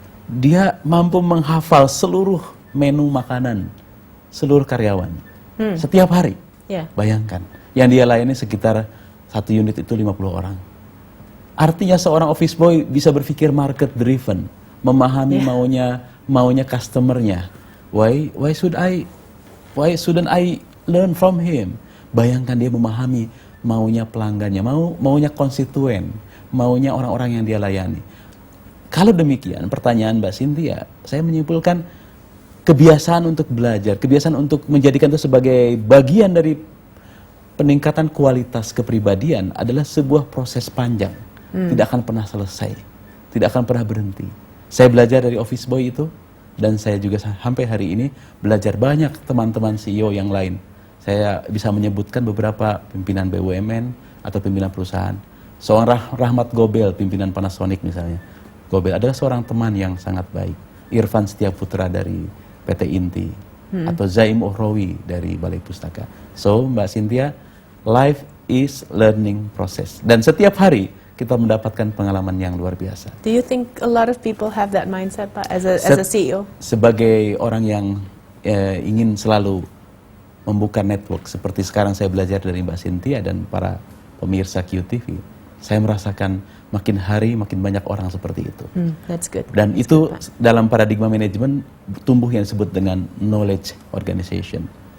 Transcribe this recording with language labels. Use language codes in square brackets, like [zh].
[id] Dia mampu menghafal seluruh menu makanan seluruh karyawan setiap hari. Bayangkan, yang dia layani sekitar satu unit itu 50 orang. Artinya seorang office boy bisa berpikir market driven, memahami maunya customernya. [en] Why shouldn't I learn from him? [id] Bayangkan dia memahami maunya pelanggannya, maunya konstituen, maunya orang-orang yang dia layani. Kalau demikian, pertanyaan Mbak Cynthia, saya menyimpulkan kebiasaan untuk belajar, kebiasaan untuk menjadikan itu sebagai bagian dari peningkatan kualitas kepribadian adalah sebuah proses panjang, tidak akan pernah selesai, tidak akan pernah berhenti. Saya belajar dari office boy itu, dan saya juga sampai hari ini belajar banyak teman-teman CEO yang lain. Saya bisa menyebutkan beberapa pimpinan BUMN atau pimpinan perusahaan. Seorang Rahmat Gobel, pimpinan Panasonic misalnya. Gobel adalah seorang teman yang sangat baik. Irfan Setiaputra dari PT Inti, atau Zaim Ohrawi dari Balai Pustaka. [en] So, Mbak Cynthia, life is learning process. [id] Dan setiap hari kita mendapatkan pengalaman yang luar biasa. [en] Do you think a lot of people have that mindset, [id] Pak, [en] as a CEO? [id] Sebagai orang yang ingin selalu membuka network, seperti sekarang saya belajar dari Mbak Cynthia dan para pemirsa QTV, saya merasakan makin hari makin banyak orang seperti itu. [en] That's good. [id] Dan itu dalam paradigma manajemen tumbuh yang disebut dengan knowledge organization.